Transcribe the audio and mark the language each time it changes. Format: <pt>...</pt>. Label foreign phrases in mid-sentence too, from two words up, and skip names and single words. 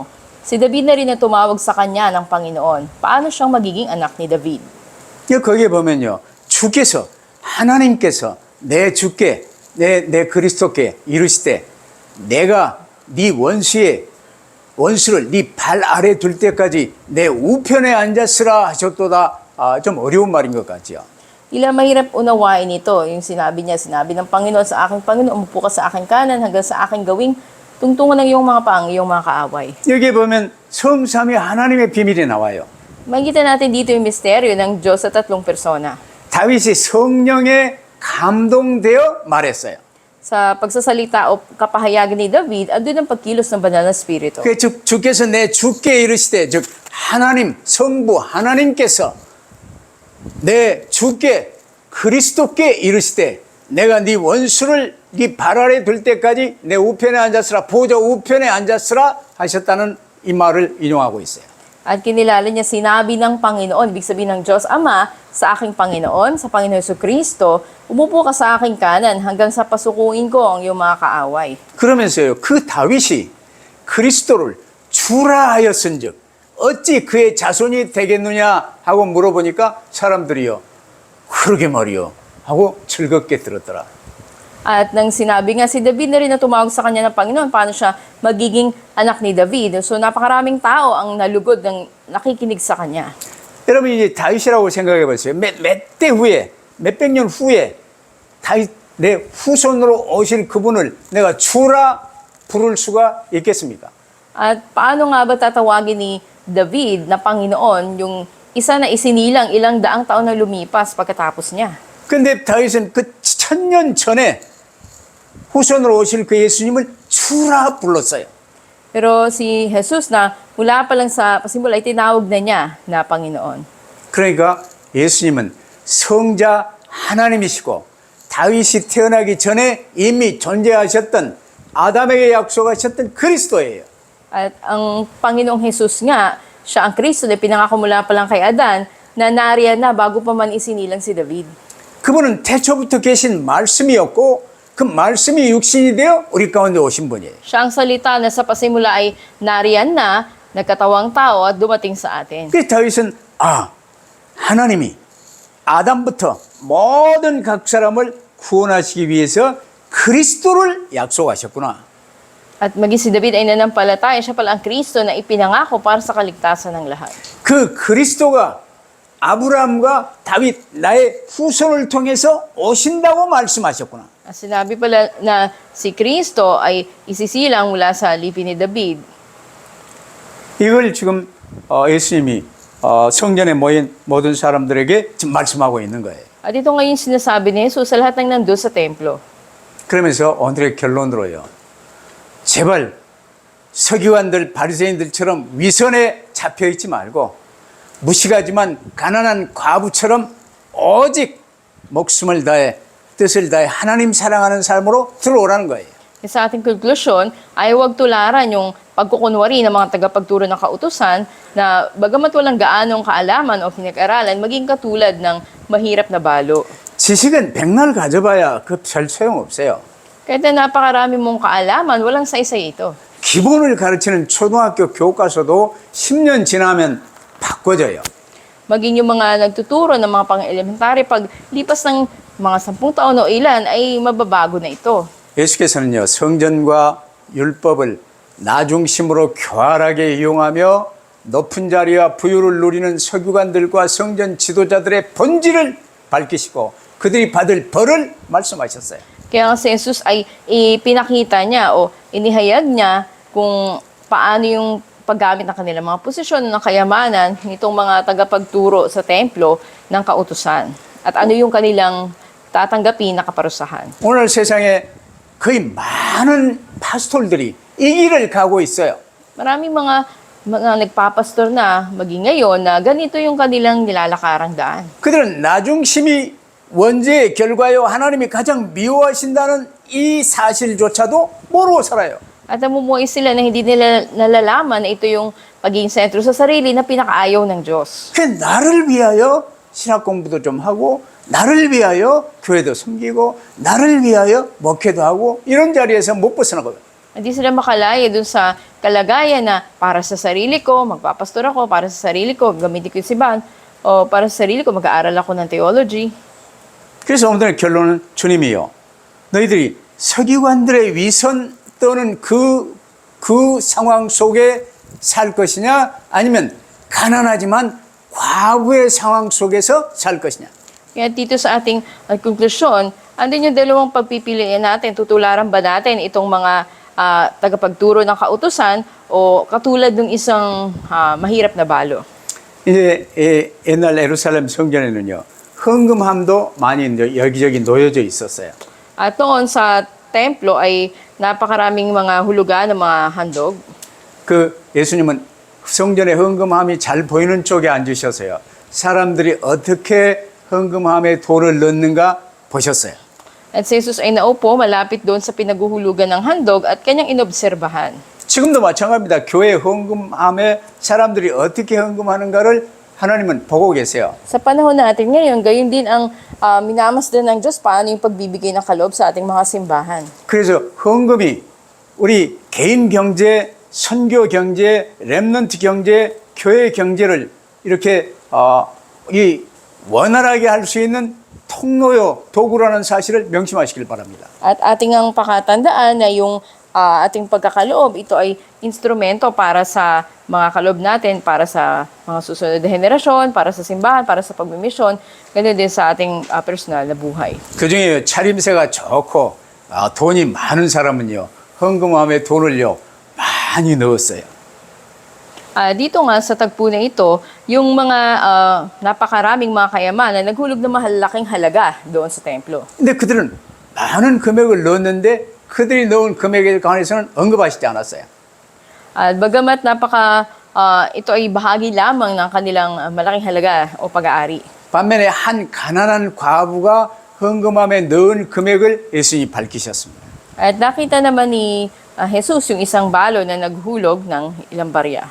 <tl>Si David na rin ang tumawag sa kanya ng Panginoon. Paano siyang magiging anak ni David?</tl> <ko>거기에 보면요. 주께서 하나님께서 내 주께 내 그리스도께 이르시되 내가 네 원수를 네 발 아래 둘 때까지 내 우편에 앉았으라 하셨도다. 좀 어려운 말인 것 같지요.</ko> <tl>Tila mahirap unawain ito. Yung sinabi ng Panginoon sa aking Panginoon, umupo ka sa aking kanan hanggang sa aking gawing tungtungan ng iyong mga paang, iyong mga kaaway.</tl> <ko>여기에 보면 성삼위 하나님의 비밀이 나와요.</ko> <tl>Makikita natin dito yung misteryo ng Diyos sa tatlong persona.</tl> <ko>다윗이 성령에 감동되어 말했어요.</ko> <tl>Sa pagsasalita o kapahayagan ni David, andun ang pagkilos ng banal na Espiritu.</tl> <ko>그 주께서 내 주께 이르시되 즉 하나님 성부 하나님께서 내 주께 그리스도께 이르시되 내가 네 원수를 네 발 아래 둘 때까지 내 우편에 앉았으라 보좌 우편에 앉았으라 하셨다는 이 말을 인용하고 있어요.</ko> <tl>At kinilala niya sinabi ng Panginoon, ibig sabihin ng Diyos Ama, sa aking Panginoon, sa Panginoon Jesucristo, umupo ka sa aking kanan hanggang sa pasukuin ko ang iyong mga kaaway.</tl> <ko>그러면서요 그 다윗이 그리스도를 주라 하였은즉 어찌 그의 자손이 되겠느냐 하고 물어보니까 사람들이요 그러게 말이요 하고 즐겁게 들었더라.</ko> <tl>At nang sinabi nga si David na rin na tumawag sa kanya ng Panginoon, paano siya magiging anak ni David. So napakaraming tao ang nalugod ng nakikinig sa kanya.</tl> <ko>여러분 이제 다윗이라고 생각해 보세요. 몇 대 후에, 몇백 년 후에 다윗 내 후손으로 오실 그분을 내가 주라 부를 수가 있겠습니까?</ko> <tl>At paano nga ba tatawagin ni David na Panginoon yung isa na isinilang ilang daang taon na lumipas pagkatapos niya?</tl> <ko>근데 다윗은 그 1000년 전에 후손으로 오실 그 예수님을 주라 불렀어요.</ko> <tl>Pero si Jesus na mula pa lang sa pasimula ay tinawag na niya na Panginoon.</tl> <ko>그러니까 예수님은 성자 하나님이시고 다윗이 태어나기 전에 이미 존재하셨던 아담에게 약속하셨던 그리스도예요.</ko> <tl>At ang Panginoong Jesus nga, siya ang Kristo na pinangako mula pa lang kay Adan na nariyan na bago pa man isinilang si David.</tl> <ko>그분은 태초부터 계신 말씀이었고 그 말씀이 육신이 되어 우리 가운데 오신 분이에요.</ko> <tl>Siya ang salita na sa pasimula ay nariyan na, nagkatawang tao at dumating sa atin.</tl> <ko>그래서 다윗은 하나님이 아담부터 모든 각 사람을 구원하시기 위해서 그리스도를 약속하셨구나.</ko> <tl>At maging si David ay nanampalataya, siya pala ang Kristo na ipinangako para sa kaligtasan ng lahat.</tl> <ko>그 그리스도가 아브라함과 다윗 나의 후손을 통해서 오신다고 말씀하셨구나.</ko> <tl>At sinabi pala na si Kristo ay isisilang mula sa lipi ni David.</tl> <ko>이걸 지금 예수님이 성전에 모인 모든 사람들에게 지금 말씀하고 있는 거예요.</ko> <tl>At ito ngayon sinasabi ni Jesus sa lahat ng nandun sa templo.</tl> <ko>그러면서 오늘의 결론으로요. 제발 서기관들 바리새인들처럼 위선에 잡혀 있지 말고 무식하지만 가난한 과부처럼 오직 목숨을 다해 뜻을 다해 하나님 사랑하는 삶으로 들어오라는 거예요.</ko> <tl>Sa ating konklusyon ay huwag tularan yung pagkukunwari ng mga tagapagturo ng kautusan na bagamat walang gaanong kaalaman o pinag-aralan, maging katulad ng mahirap na balo.</tl> <ko>지식은 백날 가져봐야 그 별 소용없어요.</ko> <tl>Kahit na napakarami mong kaalaman, walang saysay ito.</tl> <ko>기본을 가르치는 초등학교 교과서도 10년 지나면 바꿔져요.</ko> <tl>Maging yung mga nagtuturo ng mga pang-elementary, pag lipas ng mga 10 taon o ilan, ay mababago na ito.</tl> <ko>예수께서는요, 성전과 율법을 나중심으로 교활하게 이용하며 높은 자리와 부유를 누리는 서기관들과 성전 지도자들의 본질을 밝히시고 그들이 받을 벌을 말씀하셨어요.</ko> <tl>Kaya si Jesus ay ipinakita niya o inihayag niya kung paano yung paggamit ng kanilang mga posisyon ng kayamanan nitong mga tagapagturo sa templo ng kautusan. At ano yung kanilang tatanggapin na kaparusahan.</tl> <ko>오늘 세상에 거의 많은 파스톨들이 이 길을 가고 있어요.</ko> <tl>Maraming mga nagpapastor na maging ngayon na ganito yung kanilang nilalakarang daan.</tl> <ko>그들은 나중심이 원죄의 결과요 하나님이 가장 미워하신다는 이 사실조차도 모르고 살아요.</ko> <tl>At namumuhay sila na hindi nila nalalaman na ito yung pagiging sentro sa sarili na pinakaayaw ng Diyos.</tl> <ko>그 나를 위하여 신학 공부도 좀 하고 나를 위하여 교회도 섬기고 나를 위하여 목회도 하고 이런 자리에서 못 벗어나거든.</ko> <tl>Hindi sila makalaya dun sa kalagayan na para sa sarili ko, magpapastor ako, para sa sarili ko, gamitin ko yung siban, o para sa sarili ko, mag-aaral ako ng theology.</tl> <ko>그래서 오늘의 결론은 주님이요. 너희들이 서기관들의 위선 또는 그 상황 속에 살 것이냐 아니면 가난하지만 과부의 상황 속에서 살 것이냐.</ko> <tl>Kaya dito sa ating konklusyon, andun yung dalawang pagpipilian natin. Tutularan ba natin itong mga tagapagturo ng kautusan o katulad ng isang mahirap na balo?</tl> <ko>이제 옛날 예루살렘 성전에는요. 헌금함도 많이 여기저기 놓여져 있었어요.</ko> <tl>At noon sa templo ay napakaraming mga hulugan ng mga handog.</tl> <ko>그 예수님은 성전에 헌금함이 잘 보이는 쪽에 앉으셔서요. 사람들이 어떻게 헌금함에 돈을 넣는가 보셨어요.</ko> <tl>At si Jesus ay naupo malapit doon sa pinaguhulugan ng handog at kanyang inobserbahan.</tl> <ko>지금도 마찬가지입니다. 교회 헌금함에 사람들이 어떻게 헌금하는가를 하나님은 보고 계세요.</ko> <tl>Sa panahon natin ngayon, gayon din ang minamasdan ng Diyos paano yung pagbibigay ng kaloob sa ating mga simbahan.</tl> <ko>그래서 헌금이 우리 개인 경제, 선교 경제, 렘넌트 경제, 교회 경제를 이렇게 이 원활하게 할 수 있는 통로요 도구라는 사실을 명심하시길 바랍니다.</ko> <tl>At ating ang pakatandaan na yung ating pagkakaloob, ito ay instrumento para sa mga kaloob natin, para sa mga susunod na henerasyon, para sa simbahan, para sa pagmimisyon, ganun din sa ating personal na buhay.</tl> <ko>그중에 차림새가 좋고 돈이 많은 사람은요. 헌금함에 돈을요. 많이 넣었어요.</ko> <tl>Dito nga sa tagpo na ito, yung mga napakaraming mga kayamanan naghulog ng mahalaking halaga doon sa templo.</tl> <ko>근데 그들은 많은 금액을 넣었는데 그들이 넣은 금액에 관해서는 언급하시지 않았어요.</ko> <tl>At bagamat ito ay bahagi lamang ng kanilang malaking halaga o pag-aari.</tl> <ko>반면에 한 가난한 과부가 헌금함에 넣은 금액을 예수님이 밝히셨습니다.</ko> <tl>At nakita naman ni Jesus yung isang balo na naghulog ng ilang barya.</tl>